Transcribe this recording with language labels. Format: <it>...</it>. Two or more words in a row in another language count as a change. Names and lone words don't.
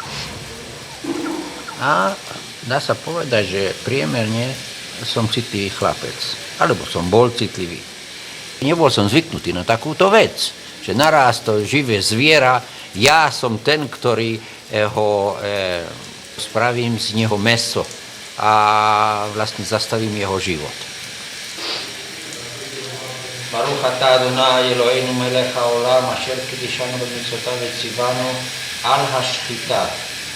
<sk>A dá sa povedať, že priemerne som citlivý chlapec. Alebo som bol citlivý. Nebol som zvyknutý na takúto vec, že naraz to živé zviera, ja som ten, ktorý ho spravím z neho mäso a vlastne zastavím jeho život.</sk> <he>ברוך אתה אדוני אלוהינו מלך העולם אשר קידשנו במצוותיו וציוונו על השחיטה.</he>